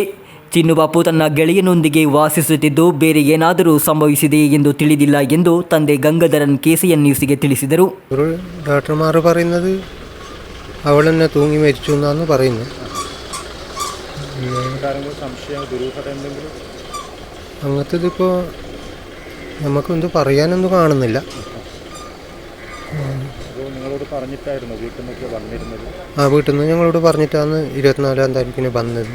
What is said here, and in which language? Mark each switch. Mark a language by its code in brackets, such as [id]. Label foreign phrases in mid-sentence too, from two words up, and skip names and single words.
[kn] ಚಿನ್ನು ಪಾಪು ತನ್ನ ಗೆಳೆಯನೊಂದಿಗೆ ವಾಸಿಸುತ್ತಿದ್ದು ಬೇರೆ ಏನಾದರೂ ಸಂಭವಿಸಿದೆಯೇ ಎಂದು ತಿಳಿದಿಲ್ಲ ಎಂದು ತಂದೆ ಗಂಗಾಧರನ್ KCN ನ್ಯೂಸ್ಗೆ ತಿಳಿಸಿದರು. [ml] ഡോക്ടർമാർ പറയുന്നത് അവൾ തന്നെ തൂങ്ങി മരിച്ചു എന്നാണ് പറയുന്നത്. അങ്ങനത്തേതിപ്പോൾ നമുക്കൊന്നും പറയാനൊന്നും കാണുന്നില്ല. വീട്ടിൽ നിന്ന് ഞങ്ങളോട് പറഞ്ഞിട്ടാണ് 24-ാം താരീഖിന് വന്നത്.